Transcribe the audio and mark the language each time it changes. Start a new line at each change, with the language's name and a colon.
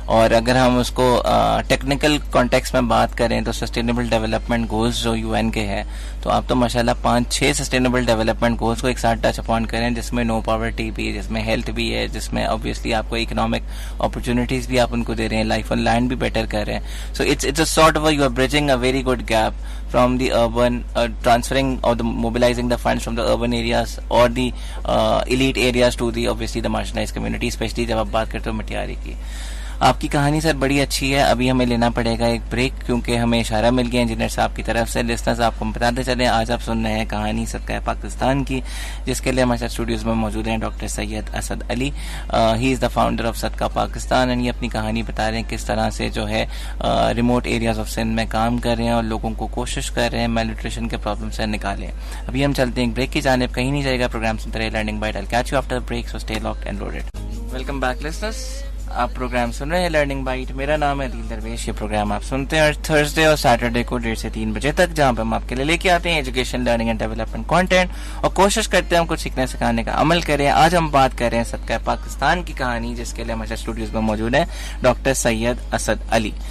Urdu: اور اگر ہم اس کو ٹیکنیکل کانٹیکس میں بات کریں تو سسٹینیبل ڈیولپمنٹ گولز جو یو این کے ہے, تو آپ تو ماشاءاللہ 5-6 سسٹینیبل ڈیولپمنٹ گولز کو ایک ساتھ ٹچ اپون کریں, جس میں نو پاورٹی بھی ہے, جس میں ہیلتھ بھی ہے, جس میں obviously آپ کو اکنامک اپرچونیٹیز بھی آپ ان کو دے رہے ہیں, لائف آن لینڈ بھی بیٹر کر رہے ہیں.
English: so it's a sort of you are bridging a very good gap from the urban, transferring or the mobilizing the funds from the urban areas or the elite areas to the obviously the marginalized community, especially
Urdu: جب آپ بات کرتے ہو مٹیاری کی. آپ کی کہانی سر بڑی اچھی ہے. ابھی ہمیں لینا پڑے گا ایک بریک, کیونکہ ہمیں اشارہ مل گیا انجینئر صاحب کی طرف سے. لسنرز آپ کو بتاتے چلیں, آج آپ سن رہے ہیں کہانی صدقہ پاکستان کی, جس کے لیے ہمارے ساتھ اسٹوڈیوز میں موجود ہیں doctor Syed Asad Ali.
English: he is the founder of Sadqa Pakistan, and
Urdu: یہ اپنی کہانی بتا رہے ہیں کس طرح سے جو ہے ریموٹ ایریاز آف سندھ میں کام کر رہے ہیں اور لوگوں کو کوشش کر رہے ہیں میل نیوٹریشن کے پرابلم سے نکالیں. ابھی ہم چلتے ہیں ایک بریک کی جانب, کہیں نہیں جائے گا. پروگرام سنتے رہے learning byte.
English: I'll catch you after the break, so stay locked and loaded. Welcome back listeners.
Urdu: آپ پروگرام سن رہے ہیں لرننگ بائٹ. میرا نام ہے عدیل درویش. یہ پروگرام آپ سنتے ہیں تھرسڈے اور سیٹرڈے کو 1:30 سے 3 بجے تک, جہاں پہ ہم آپ کے لیے لے کے آتے ہیں education, learning and development content, اور کوشش کرتے ہیں ہم کچھ سیکھنے سکھانے کا عمل کریں. آج ہم بات کر رہے ہیں صدقہ پاکستان کی کہانی, جس کے لیے ہمارے اسٹوڈیوز میں موجود ہیں ڈاکٹر سید اسد علی.